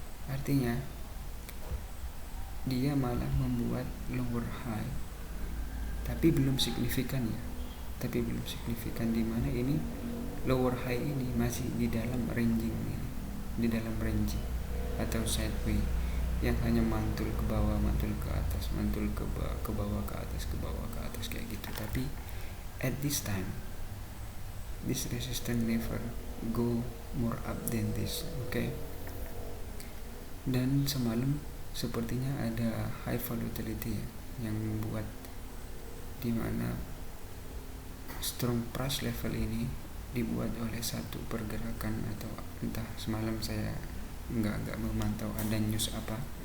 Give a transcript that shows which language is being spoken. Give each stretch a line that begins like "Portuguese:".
Indonesian: Artinya dia malah membuat lower high, tapi belum signifikan ya, di mana ini lower high ini masih di dalam ranging ini, di dalam ranging atau sideway yang hanya mantul ke bawah, mantul ke atas, mantul ke bawah, ke atas, ke bawah, ke atas, kayak gitu.
English: Tapi at this time this resistance never go more up than this, okay?
Indonesian: Dan semalam sepertinya ada high volatility ya, yang membuat dimana strong price level ini dibuat oleh satu pergerakan, atau entah semalam saya nggak memantau ada news apa.